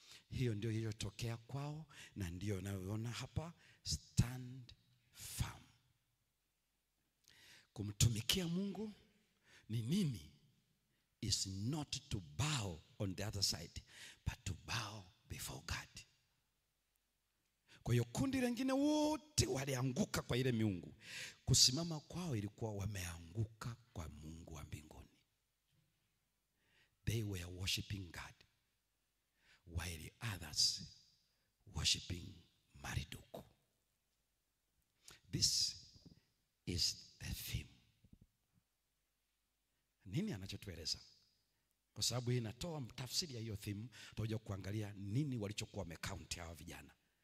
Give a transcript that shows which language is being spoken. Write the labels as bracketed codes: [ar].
[sw] Hiyo ndio iliyotokea kwao, na ndio naona hapa, [en] stand firm. [sw] Kumtumikia Mungu ni nini? [en] Is not to bow on the other side, but to bow before God. [sw] Kwa hiyo kundi lingine wote walianguka kwa ile miungu. Kusimama kwao ilikuwa wameanguka kwa Mungu wa mbinguni. [en] They were worshiping God, while others worshiping Marduk. This is the theme. [sw] Nini anachotueleza? Kwa sababu hii inatoa tafsiri ya hiyo theme, tutakuja kuangalia nini walichokuwa wamecount hawa vijana.